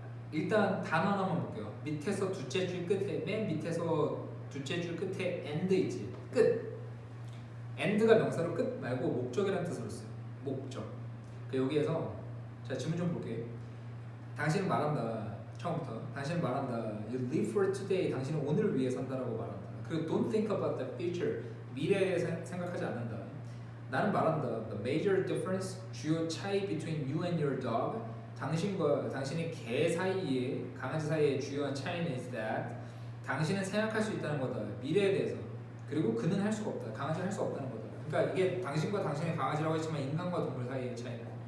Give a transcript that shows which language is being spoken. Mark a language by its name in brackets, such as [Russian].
[Korean] 일단 단어 하나만 볼게요. 밑에서 둘째 줄 끝에, 맨 밑에서 둘째 줄 끝에 end 있지, 끝. end가 명사로 끝 말고 목적이라는 뜻으로 써요. 목적. 여기에서 자, 질문 좀 볼게요. 당신은 말한다, 처음부터 당신은 말한다, [English] you live for today, [Korean] 당신은 오늘을 위해 산다라고 말한다. 그리고 [English] don't think about the future, [Korean] 미래에 생각하지 않는다. 나는 말한다, [English] the major difference, [Korean] 주요 차이 [English] between you and your dog, [Korean] 당신과 당신의 개 사이에, 강아지 사이의 주요한 차이는 [English] is that, [Korean] 당신은 생각할 수 있다는 거다, 미래에 대해서. 그리고 그는 할 수가 없다, 강아지는 할 수 없다는 거다. 그러니까 이게 당신과 당신의 강아지라고 했지만 인간과 동물 사이의 차이다.